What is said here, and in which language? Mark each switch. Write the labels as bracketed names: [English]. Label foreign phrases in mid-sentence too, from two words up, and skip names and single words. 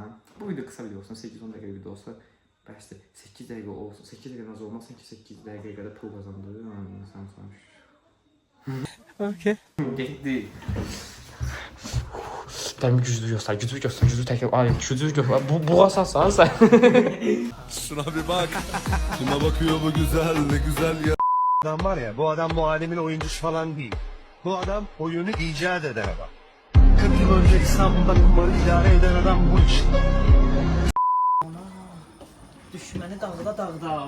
[Azerbaijani] Bu video qısa video olsun, 8-10 dəqiqə video olsa bəsdir. 8 dəqiqə olsun. 8 dəqiqə az olmaz, sanki 8 dəqiqəyə qədər pul qazandırır. [Turkish] İnsan sonuç. Okay. [Azerbaijani] Getdi. Dəmi güclü göstər, güclü təkrar. Ay, güclü göstər. Bu asasın sən. [Turkish] Şuna bir bak. Kime bakıyor bu güzel, ne güzel ya. Adam var ya, bu adam bu alemin oyuncusu falan değil. Bu adam oyunu icat eden adam. 40 yıl önce İstanbul'da kumarı idare eden adam bu işte. [Azerbaijani] Düşməni dağda.